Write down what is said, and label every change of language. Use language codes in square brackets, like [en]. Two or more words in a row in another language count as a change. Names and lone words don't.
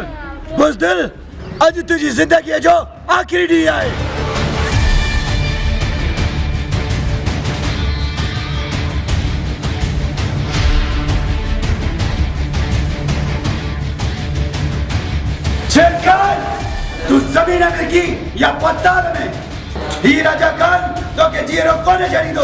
[sd] बुज़दिल, अज तुझी जिंदगी जो आखिरी ॾींहुं आहे। शेर खान, तू ज़मीन में की या पत्थर में, ही राजा खान तो के जीरो कोने छॾींदो।